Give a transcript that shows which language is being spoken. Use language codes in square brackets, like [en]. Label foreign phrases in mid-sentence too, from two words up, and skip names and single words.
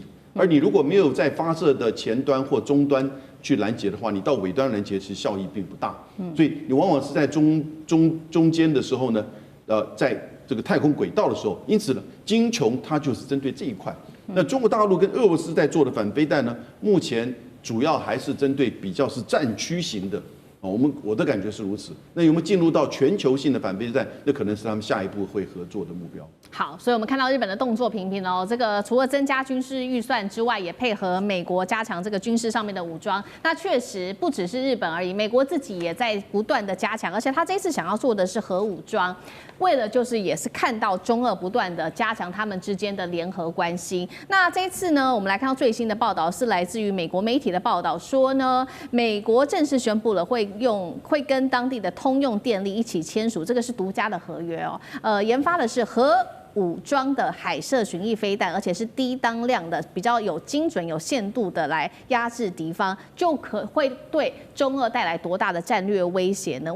[zh] 而你如果沒有在發射的前端或終端去攔截的話，你到尾端攔截其實效益並不大。所以你往往是在中間的時候呢，在這個太空軌道的時候，因此呢，精穹它就是針對這一塊。那中國大陸跟俄羅斯在做的反飛彈呢，目前主要還是針對比較是戰區型的。我的感覺是如此。那有沒有進入到全球性的反飛彈？那可能是他們下一步會合作的目標。好，所以我們看到日本的動作频頻哦，这個除了增加軍事預算之外，也配合美國加強這個軍事上面的武裝。那確實不只是日本而已，美國自己也在不斷的加強，而且他這一次想要做的是核武裝，為了就是也是看到中俄不斷的加強他們之間的聯合關係。那這一次呢，我們來看到最新的報道是來自於美國媒體的報道，說呢，美國正式宣布了會跟當地的通用電力一起簽署，這個是獨家的合約哦。研發的是核武裝的海射巡弋飛彈，而且是低當量的，比較有精準、有限度的來壓制敵方，就會對中俄帶來多大的戰略威脅呢？